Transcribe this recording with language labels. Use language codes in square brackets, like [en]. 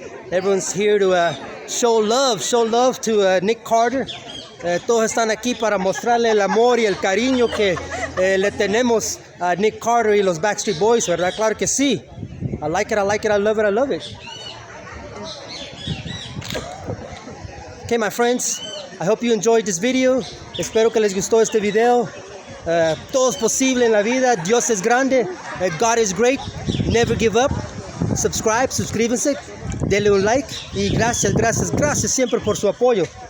[en] Everyone's here to show love to Nick Carter. [es] Todos están aquí para mostrarle el amor y el cariño que le tenemos a Nick Carter y los Backstreet Boys, ¿verdad? Claro que sí. [en] I like it, I like it, I love it, I love it. Okay, my friends, I hope you enjoyed this video. [es] Espero que les gustó este video. Todo es posible en la vida. Dios es grande. [en] God is great. Never give up. [es] Subscribe, suscríbanse. Denle un like. Y gracias, gracias, gracias siempre por su apoyo.